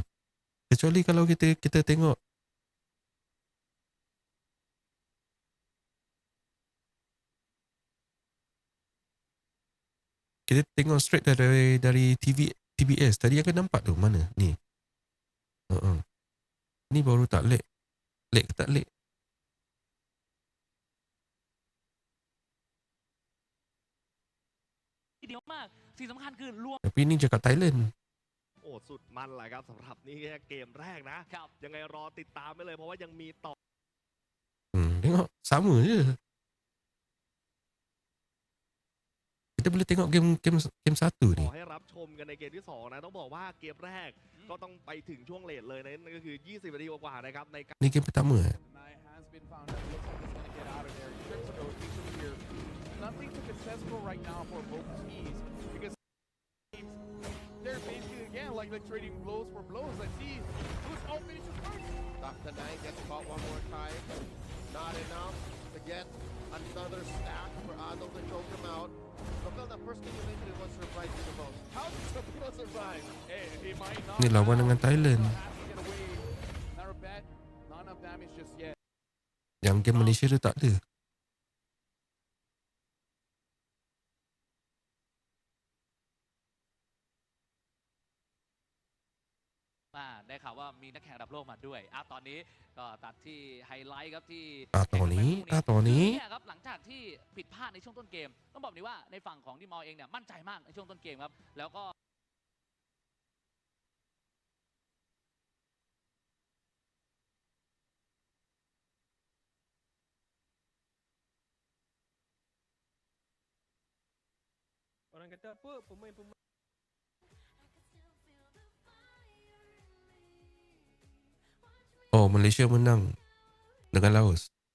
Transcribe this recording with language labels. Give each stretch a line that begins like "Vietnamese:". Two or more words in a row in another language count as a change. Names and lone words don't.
Malay: Kecuali kalau kita tengok straight dari TBS. Tadi aku nampak tu mana ni. Ni baru tak lag. Lag ke tak lag?
Thai: ทีเดียวมากสิ่งสำคัญคือรวม
Malay: Tapi ni cakap Thailand.
Thai: โอ้สุดมันแหละครับสำหรับนี่แค่เกมแรกนะครับ ยังไงรอติดตามไปเลยเพราะว่ายังมีต่อ
Malay: Tengok sama je. Kita boleh tengok game 1 ni.
Thai: ให้รับชมกันในเกมที่2นะต้องบอกว่าเกมแรกก็ต้องไปถึงช่วงเลทเลยนะนั่นก็คือ20นาทีกว่าๆนะครับในการ
Malay: Ni game pertama eh.
English: Has been found out. Looks like he's gonna get out of there. In terms of rotation here, nothing too successful right now for both teams because they're basically again like trading blows for blows. Let's see who's all finishes first. Dr. Knight gets caught one more time. Not enough to get another stack for Adolf to choke him out. Look, the first thing you think is what surprised you the most. How did Sabino survive? Hey, he might not.
Malay: Ni lawan dengan Thailand.
English: Have to get away. Not a bad, not enough damage just yet.
Malay: Yang game Malaysia tu tak ada.
Thai: Ah, ได้ข่าวว่ามีนักแข่งระดับโลกมาด้วยตอนนี้ก็ตัดที่ไฮไลท์ครับที่ ตอนนี้ เนี่ยครับหลังจากที่ผิดพลาดในช่วงต้นเกมต้องบอกนี้ว่าในฝั่งของที่มอเองเนี่ยมั่นใจมากในช่วงต้นเกมครับแล้วก็
Malay: Orang kata apa? Pemain-pemain Oh, Malaysia menang dengan Laos.